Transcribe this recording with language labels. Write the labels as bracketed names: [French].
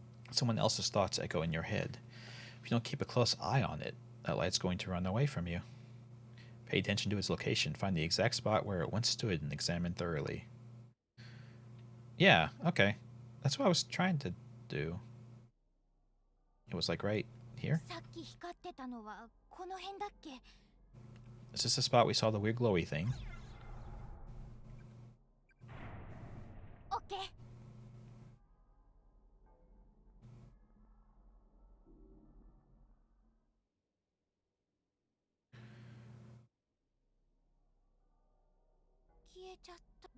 [English] Someone else's thoughts echo in your head. If you don't keep a close eye on it, that light's going to run away from you. Pay attention to its location. Find the exact spot where it once stood and examine thoroughly. Yeah, okay. That's what I was trying to do. It was like right here. [Japanese] さっき光ってたのはこの辺だっけ [English] Is this the spot we saw the weird glowy thing? [Japanese] オッケー 消えちゃった。